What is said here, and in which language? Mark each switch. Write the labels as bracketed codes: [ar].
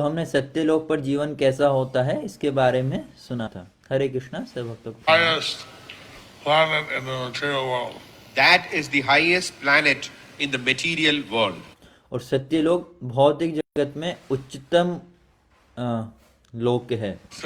[hi] हमने सत्यलोक पर जीवन कैसा होता है इसके बारे में सुना था। हरे कृष्णा सब भक्तों को। [en] Highest planet in the material world. That is the highest planet in the material world. [hi] और सत्यलोक भौतिक जगत में उच्चतम लोक है।